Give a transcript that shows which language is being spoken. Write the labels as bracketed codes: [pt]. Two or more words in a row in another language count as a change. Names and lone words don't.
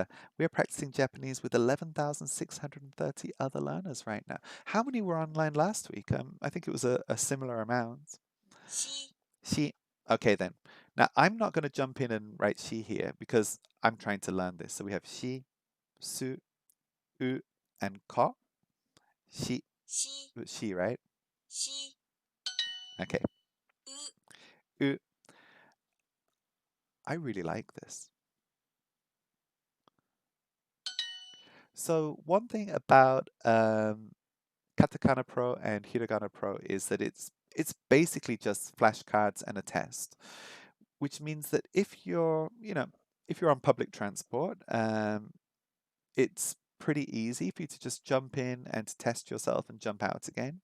[en] We're practicing Japanese with 11,630 other learners right now. How many were online last week? I think it was a similar amount. Shi. Okay, then. Now, I'm not going to jump in and write shi here because I'm trying to learn this. So we have shi, su, u, and ko. Shi. Shi, right? Okay. U. I really like this. So one thing about Katakana Pro and Hiragana Pro is that it's basically just flashcards and a test, which means that if you're on public transport, it's pretty easy for you to just jump in and to test yourself and jump out again.